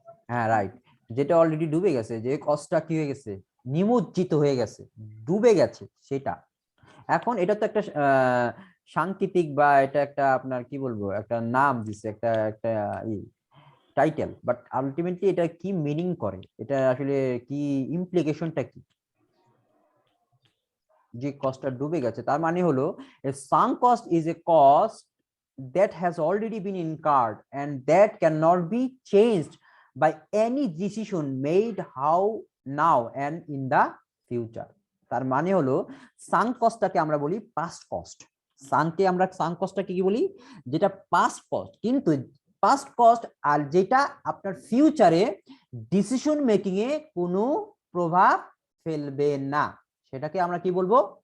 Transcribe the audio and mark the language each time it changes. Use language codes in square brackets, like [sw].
[bn] হ্যাঁ রাইট, যেটা অলরেডি ডুবে গেছে, যে কস্টটা কি হয়ে গেছে, নিমজ্জিত হয়ে গেছে, ডুবে গেছে সেটা। এখন এটা তো একটা সাংকেতিক বা এটা একটা আপনার কি বলবো একটা নাম দিছে, একটা একটা টাইটেল, বাট আলটিমেটলি এটা কি মিনিং করে, এটা আসলে কি ইমপ্লিকেশনটা কি? যে কস্টটা ডুবে গেছে তার মানে হলো [en] Sunk cost is a cost that has already been incurred and that cannot be changed by any decision made how now and in the future। [bn] তার মানে হলো সাঙ্ক কস্টটাকে আমরা বলি পাস্ট কস্ট। সাঙ্ক কস্টটাকে কি বলি? যেটা পাস্ট কস্ট, কিন্তু past cost আর যেটা আপনার ফিউচারে ডিসিশন মেকিং এ কোনো প্রভাব ফেলবে না, সেটাকে আমরা কি বলবো?